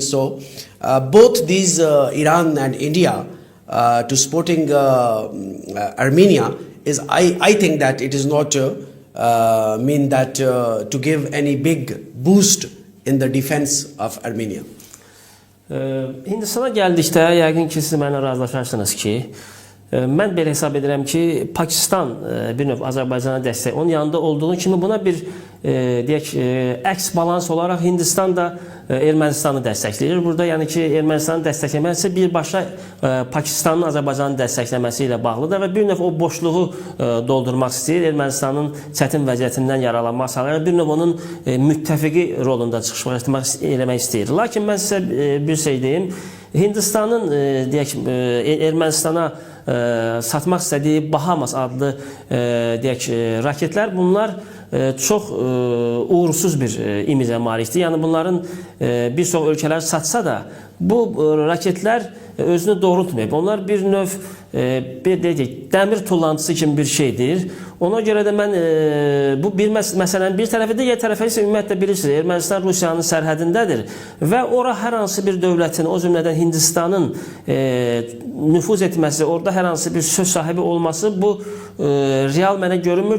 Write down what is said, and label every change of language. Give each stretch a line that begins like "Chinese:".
English: So both these Iran and India to supporting Armenia is, I think that it is not mean that to give any big boost in the defense of Armenia.
Azerbaijani: Hindistana gəldikdə yəqin ki, siz mənimlə razılaşarsınız ki, mən belə hesab edirəm ki, Pakistan bir növ Azərbaycana dəstək, onun yanında olduğu kimi buna bir deyək, əks balans olaraq Hindistan da Ermənistanı dəstəkləyir. Burada yəni ki, Ermənistanı dəstəkləməsi birbaşa Pakistanın Azərbaycanı dəstəkləməsi ilə bağlıdır və bir növ o boşluğu doldurmaq istəyir. Ermənistanın çətin vəziyyətindən yaralanmaq sağlayır. Bir növ onun müttəfiqi rolunda çıxış eləmək istəyir. Lakin mən sizə bir şey deyim. Hindistanın deyək, Ermənistana satmaq istədiyi Bahamas adlı deyək, raketlər, bunlar çox uğursuz bir imicə malikdir. Yəni bunların bir çox ölkələr satsa da bu raketlər özünü doğrultmayıb. Onlar bir növ bir deyək, dəmir tullantısı kimi bir şeydir. Ona görə də mən bu bir məsələnin bir tərəfi, digər tərəfi isə ümumiyyətlə bilirsiniz, Ermənistan Rusiyanın sərhədindədir və ora hər hansı bir dövlətin, o cümlədən Hindistanın nüfuz etməsi, orada hər hansı bir söz sahibi olması bu real mənə görünmür.